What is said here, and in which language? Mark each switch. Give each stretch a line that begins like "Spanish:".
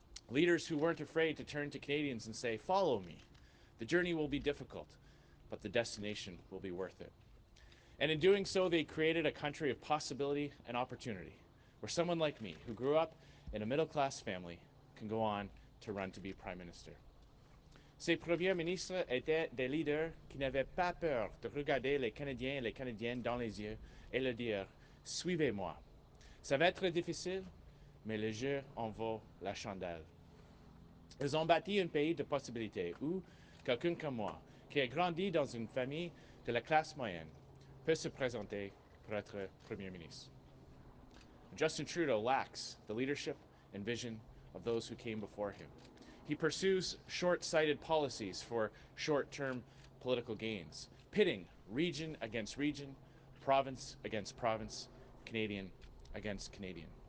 English: Leaders who weren't afraid to turn to Canadians and say, "Follow me. The journey will be difficult, but the destination will be worth it." And in doing so, they created a country of possibility and opportunity, where someone like me, who grew up in a middle-class family, can go on to run to be Prime Minister.
French: Ces premiers ministres étaient des leaders qui n'avaient pas peur de regarder les Canadiens et les Canadiennes dans les yeux et leur dire « Suivez-moi ». Ça va être difficile, mais le jeu en vaut la chandelle. Ils ont bâti un pays de possibilités où quelqu'un comme moi, qui a grandi dans une famille de la classe moyenne, peut se présenter pour être Premier ministre.
English: Justin Trudeau lacks the leadership and vision of those who came before him. He pursues short-sighted policies for short-term political gains, pitting region against region, province against province, Canadian against Canadian.